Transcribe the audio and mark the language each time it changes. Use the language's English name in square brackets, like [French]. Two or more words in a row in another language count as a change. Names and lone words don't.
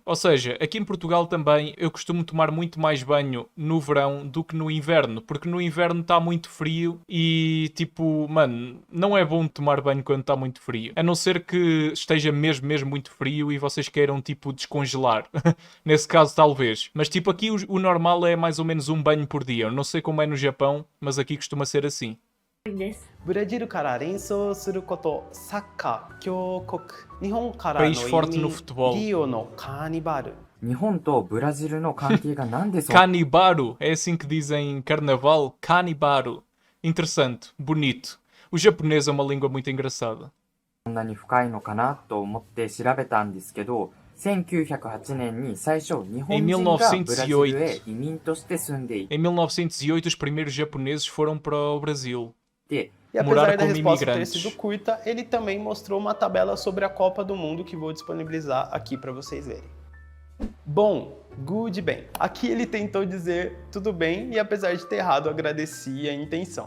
[Portuguese] Ou seja, aqui em Portugal também eu costumo tomar muito mais banho no verão do que no inverno, porque no inverno está muito frio e, tipo, mano, não é bom tomar banho quando está muito frio. A não ser que esteja mesmo muito frio e vocês queiram, tipo, descongelar. Nesse caso, talvez. Mas, tipo, aqui o normal é mais ou menos um banho por dia. Eu não sei como é no Japão, mas aqui costuma ser assim. [Japanese] ブラジルから連想すること、サッカー、強国、日本からの移 [Portuguese] País forte no [Japanese] 民、 [Portuguese] futebol. [Japanese] リオのカーニバル。日本とブラジルの関係がなんでそう [Portuguese] Canibaro, é assim que dizem carnaval, Canibaro. Interessante, bonito. O japonês é uma língua muito engraçada. [Japanese] こんなに深いのかなと思って調べたんですけど、1908年に最初日本人がブラジルへ移民として住んでいて、 [Portuguese] Em 1908, os primeiros japoneses foram para o Brasil. E Morar apesar da como resposta ter imigrantes. sido curta, ele também mostrou uma tabela sobre a Copa do Mundo que vou disponibilizar aqui para vocês verem. Bom, good bem. Aqui ele tentou dizer tudo bem e apesar de ter errado, agradeci a intenção.